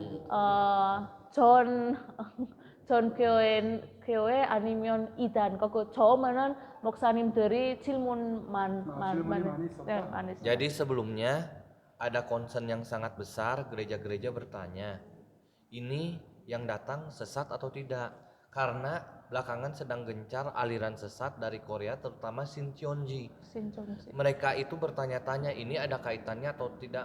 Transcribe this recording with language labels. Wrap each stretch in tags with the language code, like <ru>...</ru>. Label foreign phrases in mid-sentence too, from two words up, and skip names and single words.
<ko>전 교회 아니면 이단 처음에는 목사님들이 질문 많이 있었다.</ko> <id>Jadi sebelumnya ada concern yang sangat besar, gereja-gereja bertanya, ini yang datang sesat atau tidak? Karena belakangan sedang gencar aliran sesat dari Korea, terutama Shincheonji. Mereka itu bertanya-tanya ini ada kaitannya atau tidak.</id>